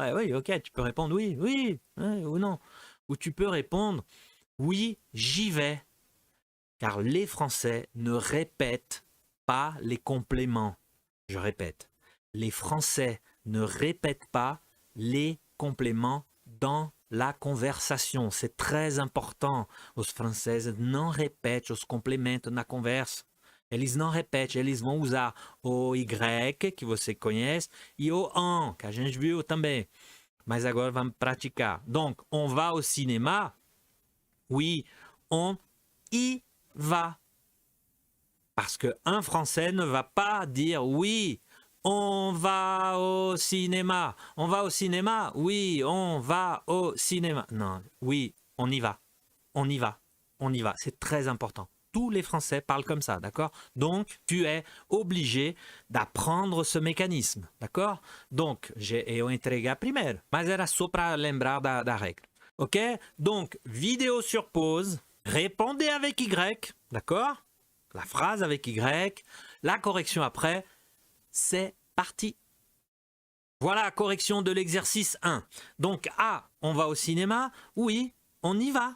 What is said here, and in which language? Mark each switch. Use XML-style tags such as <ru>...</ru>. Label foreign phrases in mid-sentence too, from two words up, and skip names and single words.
<fr>Ah oui, ok, tu peux répondre oui, oui, oui ou non. Ou tu peux répondre oui, j'y vais. Car les Français ne répètent pas les compléments. Je répète, les Français ne répètent pas les compléments dans la conversation. C'est très important.</fr> <pt>Os franceses não repetem os complementos na conversa. Eles não repetem, eles vão usar o Y, que você conhece, e o en, que a gente viu também. Mas agora vamos praticar.</pt> <fr>Donc, on va au cinéma. Oui, on y va. Parce qu'un Français ne va pas dire oui, on va au cinéma. On va au cinéma? Oui, on va au cinéma. Non, oui, on y va. On y va. On y va. C'est très important. Tous les Français parlent comme ça, d'accord? Donc, tu es obligé d'apprendre ce mécanisme, d'accord? Donc,</fr> <pt>eu entreguei primeiro, mas era só para lembrar da règle.</pt> <fr>Ok? Donc, vidéo sur pause. Répondez avec Y, d'accord? La phrase avec Y, la correction après, c'est parti. Voilà la correction de l'exercice 1. Donc A, on va au cinéma? Oui, on y va.</fr>